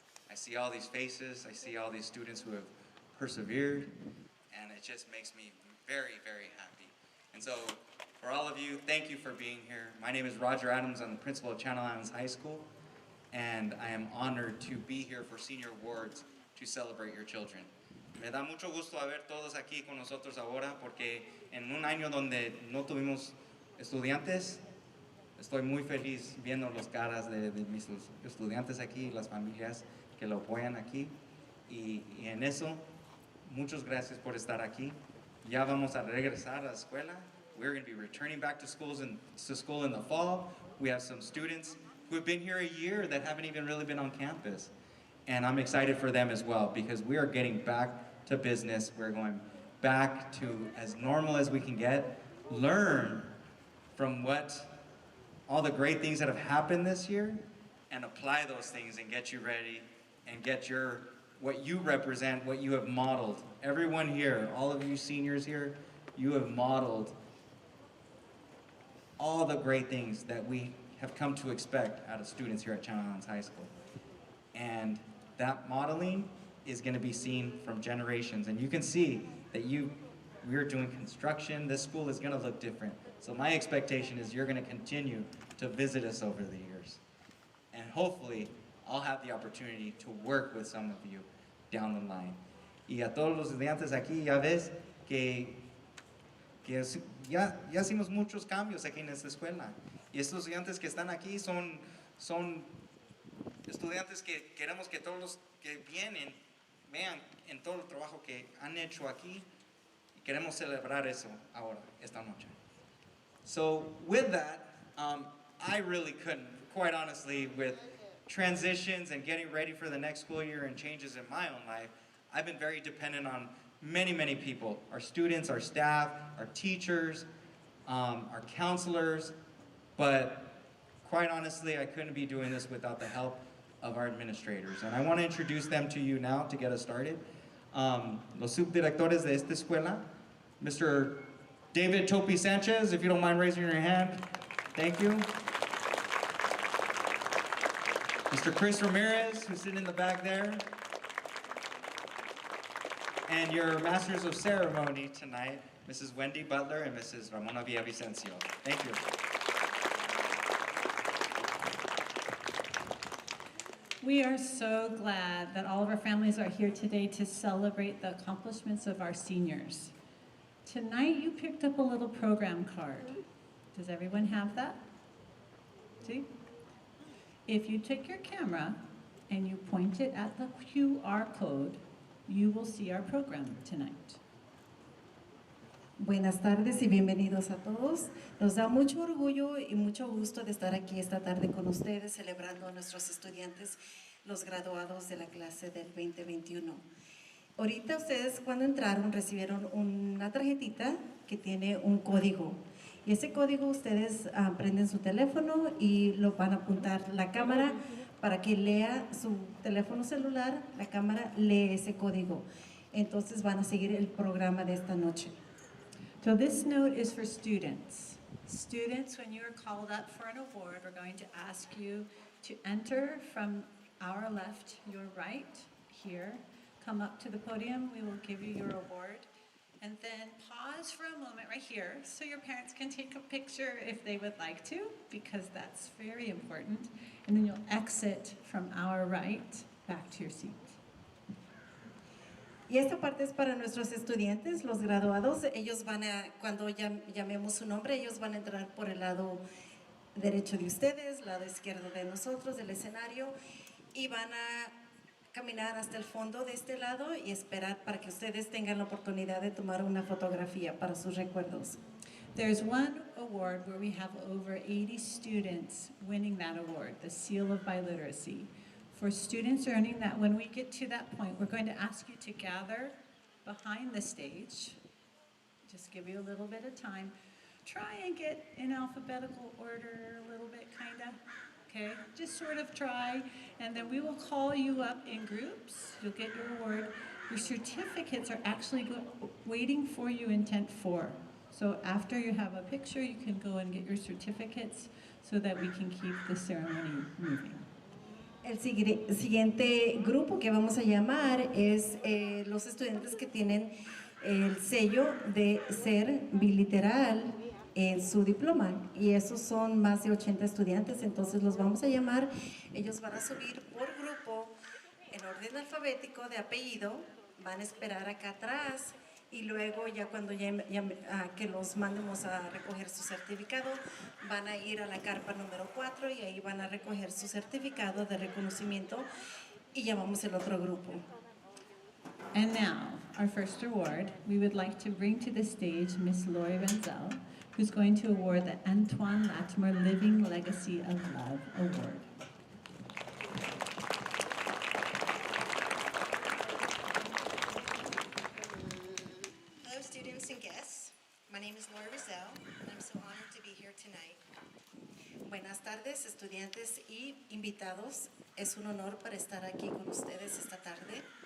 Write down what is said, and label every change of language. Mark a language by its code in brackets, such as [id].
[en] I see all these faces, I see all these students who have persevered, and it just makes me very, very happy. And so, for all of you, thank you for being here. My name is Roger Adams, I'm the principal of Channel Islands High School, and I am honored to be here for Senior Awards to celebrate your children. [es] Me da mucho gusto ver todos aquí con nosotros ahora, porque en un año donde no tuvimos estudiantes, estoy muy feliz viendo las caras de mis estudiantes aquí, las familias que lo apoyan aquí, y en eso, muchas gracias por estar aquí. Ya vamos a regresar a la escuela. [en] We're going to be returning back to school in the fall. We have some students who have been here a year that haven't even really been on campus. And I'm excited for them as well, because we are getting back to business. We're going back to as normal as we can get, learn from all the great things that have happened this year, and apply those things and get you ready and get what you represent, what you have modeled. Everyone here, all of you seniors here, you have modeled all the great things that we have come to expect out of students here at Channel Islands High School. And that modeling is going to be seen from generations. And you can see that we're doing construction. This school is going to look different. So my expectation is you're going to continue to visit us over the years. And hopefully, I'll have the opportunity to work with some of you down the line. [es] Y a todos los estudiantes aquí, ya ves que ya hicimos muchos cambios aquí en esta escuela. Y estos estudiantes que están aquí son estudiantes que queremos que todos los que vienen vean en todo el trabajo que han hecho aquí. Y queremos celebrar eso ahora, esta noche. [en] So with that, I really couldn't, quite honestly, with transitions and getting ready for the next school year and changes in my own life, I've been very dependent on many, many people, our students, our staff, our teachers, our counselors, but quite honestly, I couldn't be doing this without the help of our administrators. And I want to introduce them to you now to get us started. [es] Los subdirectores de esta escuela, Mr. [en] David Topi Sanchez, if you don't mind raising your hand. Thank you. Mr. Chris Ramirez, who's sitting in the back there. And your Masters of Ceremony tonight, Mrs. Wendy Butler and Mrs. Ramona Villavicencio. Thank you. We are so glad that all of our families are here today to celebrate the accomplishments of our seniors. Tonight you picked up a little program card. Does everyone have that? See? If you take your camera and you point it at the QR code, you will see our program tonight. [es] Buenas tardes y bienvenidos a todos. Nos da mucho orgullo y mucho gusto de estar aquí esta tarde con ustedes celebrando a nuestros estudiantes, los graduados de la clase del 2021. Ahorita ustedes cuando entraron recibieron una tarjetita que tiene un código. Y ese código ustedes prenden su teléfono y lo van a apuntar la cámara para que lea su teléfono celular, la cámara lee ese código. Entonces van a seguir el programa de esta noche. [en] So this note is for students. Students, when you are called up for an award, we're going to ask you to enter from our left, your right, here. Come up to the podium, we will give you your award. And then pause for a moment right here so your parents can take a picture if they would like to, because that's very important. And then you'll exit from our right back to your seat. [es] Y esta parte es para nuestros estudiantes, los graduados. Ellos van a, cuando llamemos su nombre, ellos van a entrar por el lado derecho de ustedes, lado izquierdo de nosotros, del escenario, y van a caminar hasta el fondo de este lado y esperar para que ustedes tengan la oportunidad de tomar una fotografía para sus recuerdos. [en] There's one award where we have over 80 students winning that award, the Seal of Biliteracy. For students earning that, when we get to that point, we're going to ask you to gather behind the stage. Just give you a little bit of time. Try and get in alphabetical order a little bit, kind of. Okay, just sort of try, and then we will call you up in groups. You'll get your award. Your certificates are actually waiting for you in tent 4. So after you have a picture, you can go and get your certificates so that we can keep the ceremony moving. [es] El siguiente grupo que vamos a llamar es los estudiantes que tienen el sello de ser biliteral en su diploma, y esos son más de 80 estudiantes, entonces los vamos a llamar. Ellos van a subir por grupo en orden alfabético de apellido, van a esperar acá atrás y luego ya cuando que los mandemos a recoger su certificado, van a ir a la carpa número 4 y ahí van a recoger su certificado de reconocimiento y llamamos el otro grupo. [en] And now, our first award, we would like to bring to the stage Miss Lori Renzel, who's going to award the Antoine Latimer Living Legacy of Love Award. Hello, students and guests. My name is Lori Renzel, and I'm so honored to be here tonight. [es] Buenas tardes, estudiantes y invitados. Es un honor para estar aquí con ustedes esta tarde.